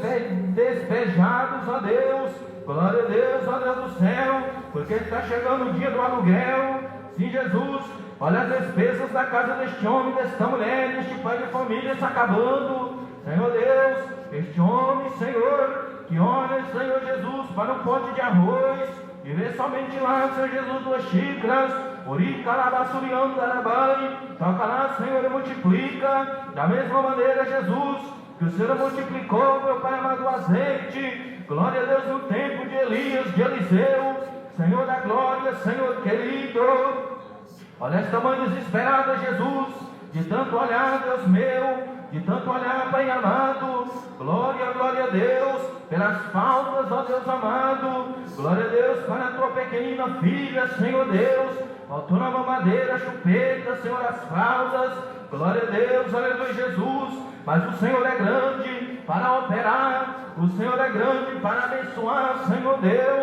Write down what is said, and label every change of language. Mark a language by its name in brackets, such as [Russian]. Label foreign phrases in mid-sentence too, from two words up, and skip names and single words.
[Portuguese] despejados, ó Deus, glória a Deus, ó Deus do céu, porque está chegando o dia do aluguel, sim, Jesus, olha as despesas da casa deste homem, desta mulher, deste pai de família, está acabando, Senhor Deus, este homem, Senhor, que olha, Senhor Jesus, para um pote de arroz, e vê somente lá, Senhor Jesus, 2 xícaras, ori calabaçuriando arabai, toca lá, Senhor, e multiplica, da mesma maneira, Jesus, que o Senhor multiplicou, meu Pai amado, o azeite, glória a Deus, no tempo de Elias, de Eliseu, Senhor da glória, Senhor querido, olha esta mãe desesperada, Jesus, de tanto olhar, Deus meu, de tanto olhar, Pai amado, glória, glória a Deus, pelas faltas, ó Deus amado, glória a Deus, para a tua pequenina filha, Senhor Deus, faltou na mamadeira, chupeta, Senhor, as fraldas, glória a Deus, aleluia, Jesus, mas o Senhor é grande, para operar, o Senhor é grande para abençoar, Senhor Deus.